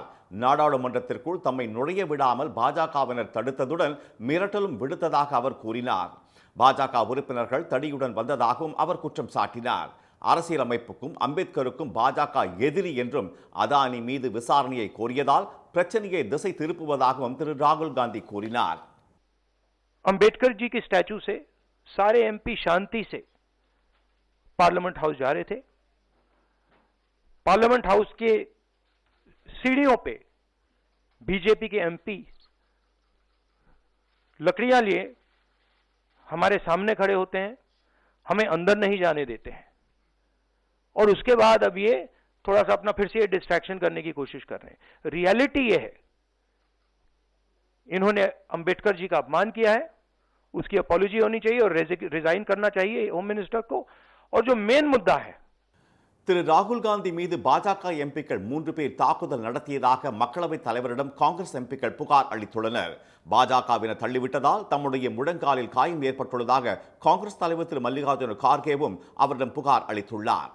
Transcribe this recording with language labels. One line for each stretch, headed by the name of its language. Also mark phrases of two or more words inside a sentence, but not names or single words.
Tamil: நாடாளுமன்றத்திற்குள் தம்மை நுழைய விடாமல் பாஜகவினர் தடுத்ததுடன் மிரட்டலும் விடுத்ததாக அவர் கூறினார். பாஜக உறுப்பினர்கள் தடியுடன் வந்ததாகவும் அவர் குற்றம் சாட்டினார். அரசியலமைப்புக்கும் அம்பேத்கருக்கும் பாஜக எதிரி என்றும் அதானி மீது விசாரணையை கோரியதால் பிரச்சனையை திசை திருப்புவதாகவும் திரு ராகுல் காந்தி கூறினார்.
Hindi: अंबेडकर जी के स्टैचू से सारे एमपी शांति से पार्लियामेंट हाउस जा रहे थे. पार्लियामेंट हाउस के सीढ़ियों पे बीजेपी के एमपी लकड़ियां लिए हमारे सामने खड़े होते हैं, हमें अंदर नहीं जाने देते हैं और उसके बाद अब ये थोड़ा सा अपना फिर से डिस्ट्रैक्शन करने की कोशिश कर रहे हैं. रियलिटी ये है, इन्होंने अंबेडकर जी का अपमान किया है, उसकी अपॉलॉजी होनी चाहिए और रिजाइन करना चाहिए
English: Home Minister
Hindi: को. और जो मेन मुद्दा है,
Tamil: திரு ராகுல் காந்தி மீது பாஜக எம்பிக்கள் 3 பேர் தாக்குதல் நடத்தியதாக மக்களவைத் தலைவரிடம் காங்கிரஸ் எம்பிக்கள் புகார் அளித்துள்ளனர். பாஜகவினர் தள்ளிவிட்டதால் தம்முடைய முழங்காலில் காயம் ஏற்பட்டுள்ளதாக காங்கிரஸ் தலைவர் திரு மல்லிகார்ஜுன கார்கேவும் அவரிடம் புகார் அளித்துள்ளார்.